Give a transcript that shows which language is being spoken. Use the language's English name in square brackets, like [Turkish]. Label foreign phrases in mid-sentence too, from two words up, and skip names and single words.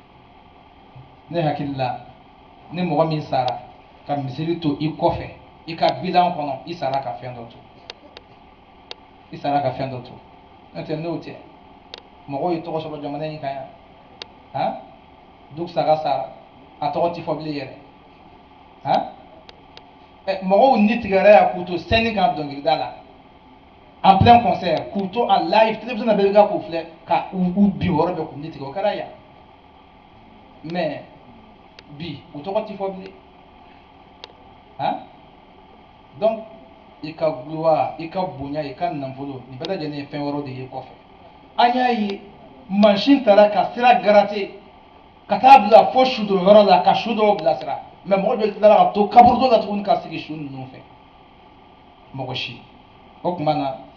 [Bambara] ne hakili la ni mɔgɔ min sara ka misiri to i kɔfɛ i ka bilan kɔnɔ i sara ka fɛn dɔ to i sara ka fɛn dɔ to n'o tɛ n'o tɛ mɔgɔw ye tɔgɔ sɔrɔ jamana in kan yan han duk saga sara a tɔgɔ tɛ fɔ bilen yɛrɛ han mɔgɔw ni tigɛra yan k'u to scène kan dɔnkilida la [French] en plein concert [Bambara] k'u to [French] en live télévision [Bambara] na bɛɛ bɛ k'u filɛ ka u bin wɔɔrɔ bɛɛ k'u ni tigɛ o kɛra yan mais bi u tɔgɔ tɛ fɔ bilen han donc i ka gloire i ka bonya i ka nafolo nin bɛɛ lajɛlen ye fɛn wɛrɛw de ye kɔfɛ an y'a ye mansin taara ka sira garate ka taa bila fo sudon yɔrɔ la ka su dɔw bilasira mais mɔgɔ dɔ tilala ka to kaburu dɔ la tuguni ka sigi su ninnu fɛ mɔgɔ si o tuma na